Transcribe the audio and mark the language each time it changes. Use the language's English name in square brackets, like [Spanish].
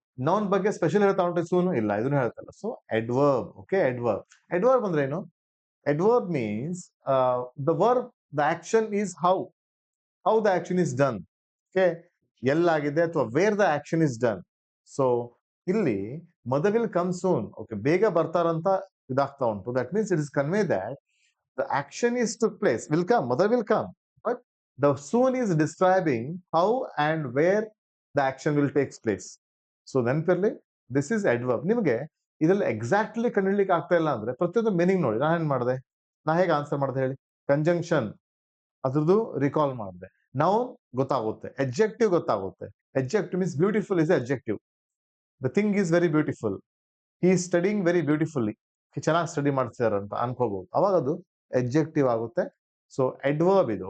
[Kannada] Noun ಬಗ್ಗೆ special ಹೇಳ್ತಾ ಉಂಟು ಸೂನು? ಇಲ್ಲ, ಇದನ್ನು ಹೇಳ್ತಲ್ಲ. So adverb. Okay, adverb. Adverb ಅಂದ್ರೆ ಏನು? [English] Adverb means the verb, the action is how the action is done. [Kannada] Okay, ಎಲ್ಲಾಗಿದೆ ಅಥವಾ [English] Where the action is done. [Kannada] So ಇಲ್ಲಿ [English] mother will come soon, [Kannada] okay, ಬೇಗ ಬರ್ತಾರಂತ ಇದಾಗ್ತಾ ಉಂಟು. [English] That means it is convey that the action is took place, will come, mother will come, but the soon is describing how and where the action will takes place. [Kannada] So ನೆನಪಿರ್ಲಿ, [English] This is adverb. [Kannada] ನಿಮಗೆ ಇದ್ರಲ್ಲಿ exactly ಕಂಡುಹಿಡ್ಲಿಕ್ಕೆ ಆಗ್ತಾ ಇಲ್ಲ ಅಂದ್ರೆ ಪ್ರತಿಯೊಂದು meaning ನೋಡಿ. ನಾನು ಏನ್ ಮಾಡಿದೆ, ನಾ ಹೇಗೆ ಆನ್ಸರ್ ಮಾಡಿದೆ ಹೇಳಿ? ಕಂಜಂಕ್ಷನ್ ಅದ್ರದ್ದು ರಿಕಾಲ್ ಮಾಡಿದೆ, ನೌನ್ ಗೊತ್ತಾಗುತ್ತೆ, ಎಡ್ಜೆಕ್ಟಿವ್ ಗೊತ್ತಾಗುತ್ತೆ. [English] Adjective means beautiful is adjective. The thing is very beautiful, he is studying very beautifully, [Kannada] ಚೆನ್ನಾಗಿ ಸ್ಟಡಿ ಮಾಡ್ತಿದ್ದಾರೆ ಅಂತ ಅನ್ಕೋಬಹುದು, ಅವಾಗ ಅದು ಎಡ್ಜೆಕ್ಟಿವ್ ಆಗುತ್ತೆ. ಸೊ ಅಡ್ವರ್ಬ್ ಇದು.